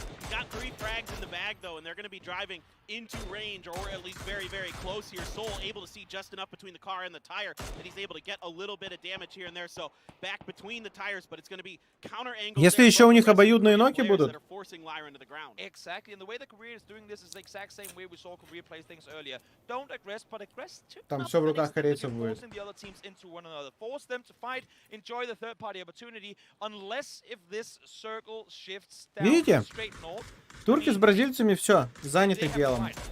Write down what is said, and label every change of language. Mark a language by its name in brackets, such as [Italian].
[English] Got 3 frags in the bag though, and they're going to be driving into range, or at least very, very close here. Soul able to see just enough between the car and the tire that he's able to get a little bit of damage here and there. So back between the tires, but it's going to be counter angle. [Russian] Если еще у них обоюдные ноки будут. [English] Exactly, and the way that Korea is doing this is the exact same way we saw Korea play things earlier. Don't aggress, but aggress. [Russian] Там все в руках корейцев будет. [English] Force them to fight, enjoy the third-party opportunity, unless if this circle shifts down. [Russian] Видите? Турки с бразильцами все, заняты делом.